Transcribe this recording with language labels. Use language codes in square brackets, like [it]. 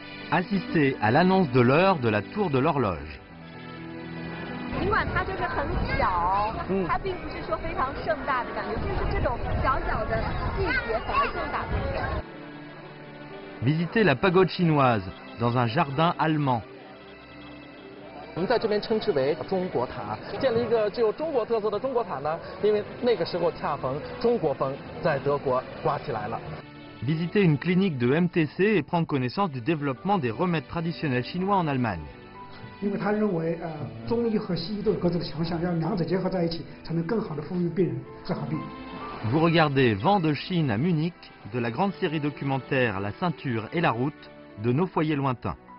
[fr] Assister à l'annonce de l'heure de la tour de l'horloge. [zh] 尽管它就是很小，它并不是说非常盛大的感觉，就是这种小小的细节反而更打动人。 [fr] Visiter la pagode chinoise dans un jardin allemand. [zh] 我们在这边称之为中国塔，建了一个具有中国特色的中国塔呢，因为那个时候恰逢中国风在德国刮起来了。 [fr] Visiter une clinique de MTC et prendre connaissance du développement des remèdes traditionnels chinois en Allemagne. [zh] 因为他认为，中医和西医都有各自的强项，要两者结合在一起，才能更好的服务病人，治好病。 [fr] Vous regardez Vent de Chine à Munich, de la grande série documentaire La ceinture et la route, de nos foyers lointains.